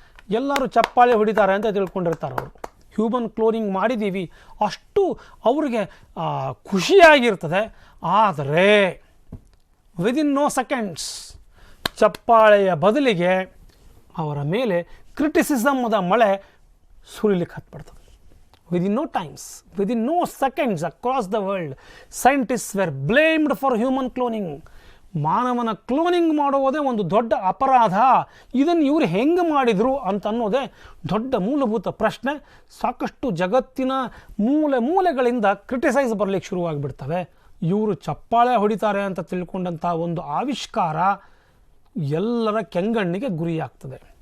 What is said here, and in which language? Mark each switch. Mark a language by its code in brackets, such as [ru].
[kn] ಎಲ್ಲರೂ ಚಪ್ಪಾಳೆ ಹೊಡಿತಾರೆ ಅಂತ ತಿಳ್ಕೊಂಡಿರ್ತಾರೆ. ಅವರು ಹ್ಯೂಮನ್ ಕ್ಲೋನಿಂಗ್ ಮಾಡಿದ್ದೀವಿ ಅಷ್ಟು ಅವ್ರಿಗೆ ಖುಷಿಯಾಗಿರ್ತದೆ. ಆದರೆ [en] within no seconds [kn] ಚಪ್ಪಾಳೆಯ ಬದಲಿಗೆ ಅವರ ಮೇಲೆ ಕ್ರಿಟಿಸಿಸಮ್ದ ಮಳೆ ಸುರಿಲಿಕ್ಕೆ ಹತ್ಬಿಡ್ತದೆ. [en] within no seconds across the world, scientists were blamed for human cloning. [kn] ಮಾನವನ ಕ್ಲೋನಿಂಗ್ ಮಾಡುವುದೇ ಒಂದು ದೊಡ್ಡ ಅಪರಾಧ. ಇದನ್ನು ಇವರು ಹೆಂಗೆ ಮಾಡಿದರು ಅಂತ ಅನ್ನೋದೇ ದೊಡ್ಡ ಮೂಲಭೂತ ಪ್ರಶ್ನೆ. ಸಾಕಷ್ಟು ಜಗತ್ತಿನ ಮೂಲೆಗಳಿಂದ ಕ್ರಿಟಿಸೈಸ್ ಬರಲಿಕ್ಕೆ ಶುರುವಾಗಿಬಿಡ್ತವೆ. ಇವರು ಚಪ್ಪಾಳೆ ಹೊಡಿತಾರೆ ಅಂತ ತಿಳ್ಕೊಂಡಂಥ ಒಂದು ಆವಿಷ್ಕಾರ ಎಲ್ಲರ ಕೆಂಗಣ್ಣಿಗೆ ಗುರಿಯಾಗ್ತದೆ.